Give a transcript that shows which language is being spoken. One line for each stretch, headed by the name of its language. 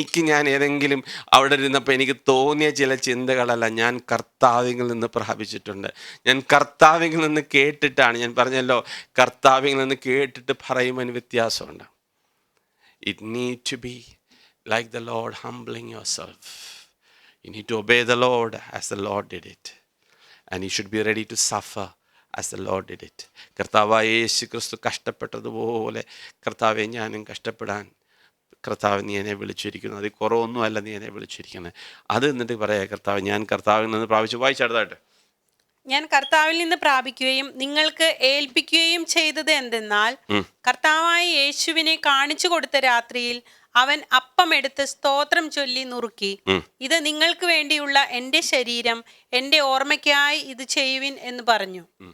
Malayalam: ഞാൻ ഏതെങ്കിലും അവിടെ ഇരുന്നപ്പോൾ എനിക്ക് തോന്നിയ ചില ചിന്തകളല്ല, ഞാൻ കർത്താവിൽ നിന്ന് പ്രാപിച്ചിട്ടുണ്ട്. ഞാൻ കർത്താവിൽ നിന്ന് കേട്ടിട്ടാണ്. ഞാൻ പറഞ്ഞല്ലോ, കർത്താവിൽ നിന്ന് കേട്ടിട്ട് പറയുമ്പോൾ വ്യത്യാസമുണ്ട്.
English: It need to be like the Lord, humbling yourself. You need to obey the Lord as the Lord did it. And you should be ready to suffer as the Lord did it.
Malayalam: കർത്താവായ യേശു ക്രിസ്തു കഷ്ടപ്പെട്ടതുപോലെ കർത്താവെ ഞാനും കഷ്ടപ്പെടാൻ കർത്താവ് നീ എന്നെ വിളിച്ചിരിക്കുന്നു. അതിൽ കുറവൊന്നുമല്ല നീ എന്നെ വിളിച്ചിരിക്കുന്നത്. അത് എന്നിട്ട് പറയാം, കർത്താവ് ഞാൻ കർത്താവിൽ നിന്ന് പ്രാപിച്ചു. വായിച്ചടുത്തായിട്ട്, ഞാൻ കർത്താവിൽ നിന്ന് പ്രാപിക്കുകയും നിങ്ങൾക്ക് ഏൽപ്പിക്കുകയും ചെയ്തത് എന്തെന്നാൽ, കർത്താവായ യേശുവിനെ കാണിച്ചു കൊടുത്ത രാത്രിയിൽ അവൻ അപ്പമെടുത്ത് സ്തോത്രം ചൊല്ലി നുറുക്കി, ഇത് നിങ്ങൾക്ക് വേണ്ടിയുള്ള എൻ്റെ ശരീരം, എൻ്റെ ഓർമ്മയ്ക്കായി ഇത് ചെയ്യുവിൻ എന്ന് പറഞ്ഞു.